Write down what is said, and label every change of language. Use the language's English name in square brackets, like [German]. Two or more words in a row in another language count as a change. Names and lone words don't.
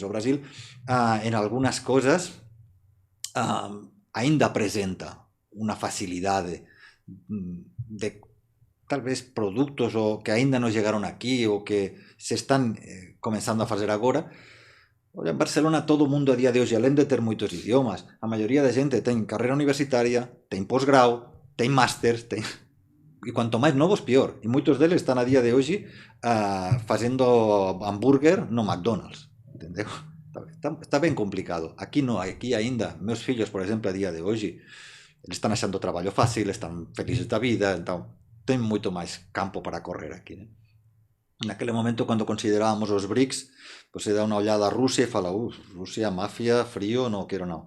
[Galician] O Brasil, en algunhas cosas, aínda presenta unha facilidade de tal vez produtos o que aínda non chegaron aquí ou que se están comenzando a fazer agora. Olha, en Barcelona todo o mundo a día de hoxe, além de ter moitos idiomas, a maioría da xente ten carreira universitaria, ten posgrau, ten másters, e cuanto máis novos, pior. E moitos deles están a día de hoxe facendo hambúrguer no McDonald's, entendeu? [Portuguese] Está bem complicado. Aqui não, aqui ainda, meus filhos, por exemplo, a dia de hoje, eles estão achando trabalho fácil, estão felizes da vida, então tem muito mais campo para correr aqui, né? Naquele momento, quando considerábamos os BRICS, pues se dá uma olhada a Rússia e fala, Rússia, máfia, frío, não quero não.